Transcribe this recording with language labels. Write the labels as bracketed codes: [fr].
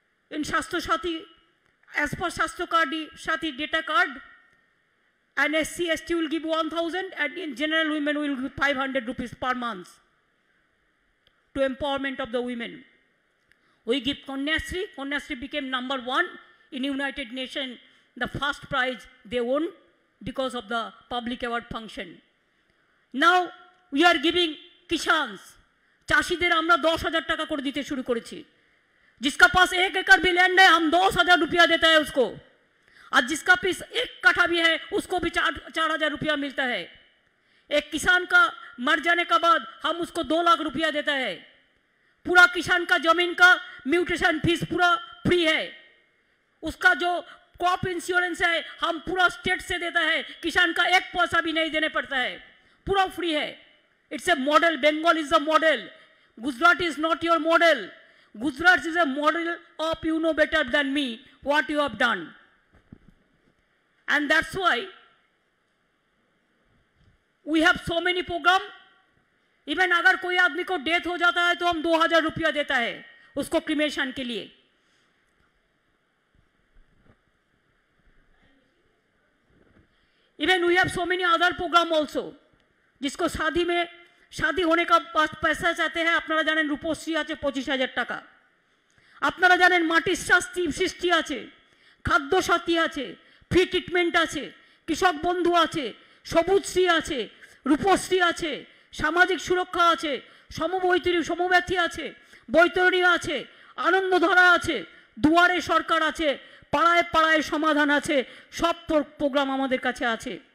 [en] In Shastro Sati, as per Shastro Sati data card, and SC, ST will give 1,000, and in general women will give 500 rupees per month to empowerment of the women. We give Kanyasri. Kanyasri became #1 in United Nations, the first prize they won because of the public award function. Now we are giving Kishans. [bn] চাষিদের আমরা 10,000 টাকা করে দিতে শুরু করেছি। [hi] जिसका पास 1 एकड़ भी लैंड है, हम 10,000 रुपया देता है उसको, और जिसका पास 1 कट्ठा भी है उसको भी 4,000 रुपया मिलता है। एक किसान का मर जाने के बाद हम उसको 2 लाख रुपया देता है। पूरा किसान का जमीन का म्यूटेशन फीस पूरा फ्री है। उसका जो क्रॉप इंश्योरेंस है हम पूरा स्टेट से देता है, किसान का 1 पैसा भी नहीं देने पड़ता है, पूरा फ्री है। [en] It's a model, Bengal is a model, Gujarat is not your model. Gujarat is a model of you know better than me what you have done, and that's why we have so many program. [hi] Even अगर कोई आदमी को death हो जाता है तो हम 2000 रुपया देता है उसको क्रिमेशन के लिए। [en] Even we have so many other program also, [hi] जिसको शादी होने का पैसा चाहते हैं। [bn] আপনারা জানেন রূপশ্রী আছে 25,000 টাকা, আপনারা জানেন মাটির সৃষ্টি আছে, খাদ্য সাথী আছে, ফ্রি ট্রিটমেন্ট আছে, কৃষক বন্ধু আছে, সবুজশ্রী আছে, রূপশ্রী আছে, সামাজিক সুরক্ষা আছে, সমব্যথী আছে, বৈতরণী আছে, আনন্দধারা আছে, দুয়ারে সরকার আছে, পাড়ায় পাড়ায় সমাধান আছে, সব প্রোগ্রাম আমাদের কাছে আছে।